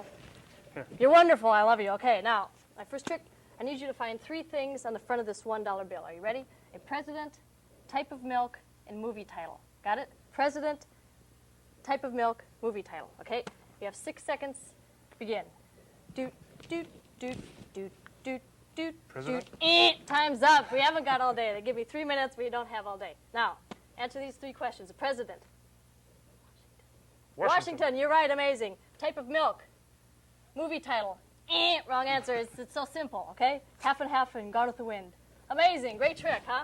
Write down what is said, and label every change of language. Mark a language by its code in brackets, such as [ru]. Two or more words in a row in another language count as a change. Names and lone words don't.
[en] Here. You're wonderful. I love you. Okay, now, my first trick, I need you to find 3 things on the front of this $1 bill. Are you ready? A president, type of milk, and movie title. Got it? President, type of milk, movie title. Okay? You have 6 seconds. Begin. Doot, doot, doot, doot, doot, doot, President? doot. Time's up. We haven't got all day. They give me 3 minutes, but you don't have all day. Now, answer these 3 questions. The president. Washington, you're right, amazing. Type of milk. Movie title. Wrong answer. It's so simple, okay? Half and half and Gone with the Wind. Amazing, great trick, huh?